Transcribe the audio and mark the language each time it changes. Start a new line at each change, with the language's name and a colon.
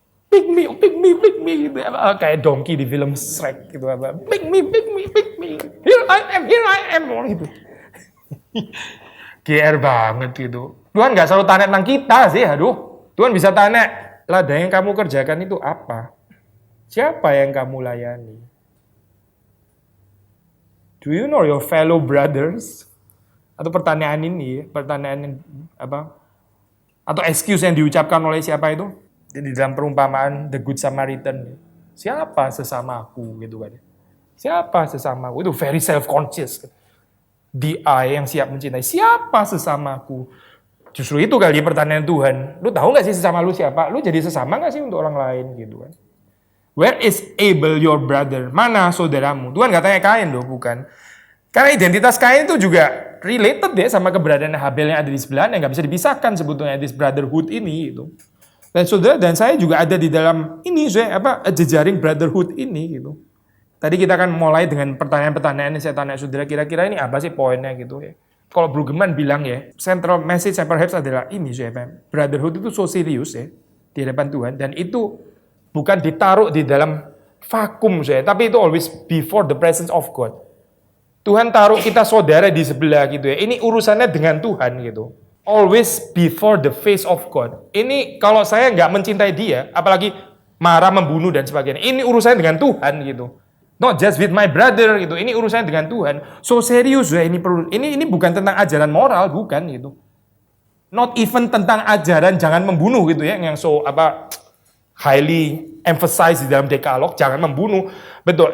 English: Pick me, pick me, pick me.
Indonesian: Gitu. Kayak donkey di film Shrek gitu.
English: Pick me, pick me, pick me. Here I am. Gitu.
Indonesian: GR banget gitu. Tuhan gak selalu tanya tentang kita sih, aduh. Tuhan bisa tanya, ladang yang kamu kerjakan itu apa? Siapa yang kamu layani?
English: Do you know your fellow brothers?
Indonesian: Atau pertanyaan ini, pertanyaan apa? Atau excuse yang diucapkan oleh siapa itu? Di dalam perumpamaan The Good Samaritan. Siapa sesamaku gitu kan? Siapa sesamaku?
English: Itu very self-conscious. The I
Indonesian: yang siap mencintai. Siapa sesamaku? Justru itu kali pertanyaan Tuhan. Lu tahu gak sih sesama lu siapa? Lu jadi sesama gak sih untuk orang lain gitu kan?
English: Where is Abel your brother?
Indonesian: Mana saudaramu? Tuhan gak tanya Kain loh, bukan. Karena identitas Kain itu juga related ya sama keberadaan Habel yang ada di sebelahnya. Gak bisa dipisahkan sebetulnya
English: this brotherhood
Indonesian: ini gitu. Dan saudara dan saya juga ada di dalam ini jejaring brotherhood ini gitu. Tadi kita akan mulai dengan pertanyaan-pertanyaan yang saya tanya saudara, kira-kira ini apa sih poinnya gitu ya. Kalau Brueggemann bilang ya,
English: central message perhaps
Indonesian: adalah ini brotherhood itu so serius ya di hadapan Tuhan, dan itu bukan ditaruh di dalam vakum tapi itu
English: always before the presence of God.
Indonesian: Tuhan taruh kita saudara di sebelah gitu ya. Ini urusannya dengan Tuhan gitu.
English: Always before the face of God.
Indonesian: Ini kalau saya nggak mencintai dia, apalagi marah, membunuh dan sebagainya, ini urusannya dengan Tuhan gitu.
English: Not just with my brother
Indonesian: gitu. Ini urusannya dengan Tuhan. So serius ya ini perlu. Ini bukan tentang ajaran moral, bukan gitu.
English: Not even
Indonesian: tentang ajaran jangan membunuh gitu ya, yang
English: highly emphasize
Indonesian: di dalam dekalog, jangan membunuh. Betul.